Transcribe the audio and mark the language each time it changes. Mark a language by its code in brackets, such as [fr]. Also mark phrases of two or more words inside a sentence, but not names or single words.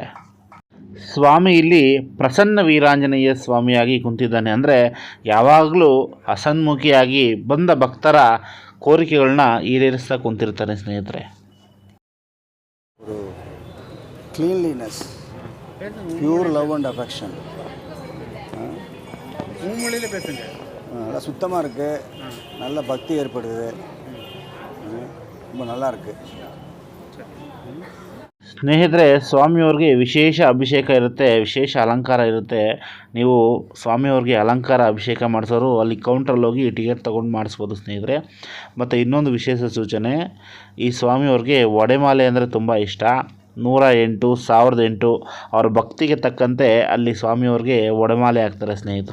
[kn] ಸ್ವಾಮಿ ಇಲ್ಲಿ ಪ್ರಸನ್ನ ವೀರಾಂಜನೇಯ ಸ್ವಾಮಿಯಾಗಿ ಕುಂತಿದ್ದಾನೆ. ಅಂದರೆ ಯಾವಾಗಲೂ ಹಸನ್ಮುಖಿಯಾಗಿ ಬಂದ ಭಕ್ತರ ಕೋರಿಕೆಗಳನ್ನ ಈಡೇರಿಸ್ತಾ ಕುಂತಿರ್ತಾನೆ ಸ್ನೇಹಿತರೆ. [en] Cleanliness, pure love and affection, [ta] நல்லா சுத்தமாக இருக்குது. நல்ல பக்தி ஏற்படுது. ரொம்ப நல்லா இருக்குது. [kn] ಸ್ನೇಹಿತರೆ, ಸ್ವಾಮಿಯವ್ರಿಗೆ ವಿಶೇಷ ಅಭಿಷೇಕ ಇರುತ್ತೆ, ವಿಶೇಷ ಅಲಂಕಾರ ಇರುತ್ತೆ. ನೀವು ಸ್ವಾಮಿಯವ್ರಿಗೆ ಅಲಂಕಾರ ಅಭಿಷೇಕ ಮಾಡಿಸೋರು ಅಲ್ಲಿ ಕೌಂಟ್ರಲ್ಲಿ ಹೋಗಿ ಟಿಕೆಟ್ ತೊಗೊಂಡು ಮಾಡಿಸ್ಬೋದು ಸ್ನೇಹಿತರೆ. ಮತ್ತು ಇನ್ನೊಂದು ವಿಶೇಷ ಸೂಚನೆ, ಈ ಸ್ವಾಮಿಯವ್ರಿಗೆ ಒಡೆಮಾಲೆ ಅಂದರೆ ತುಂಬ ಇಷ್ಟ. 108, 1008 ಅವ್ರ ಭಕ್ತಿಗೆ ತಕ್ಕಂತೆ ಅಲ್ಲಿ ಸ್ವಾಮಿಯವ್ರಿಗೆ ಒಡೆಮಾಲೆ ಹಾಕ್ತಾರೆ ಸ್ನೇಹಿತರೆ.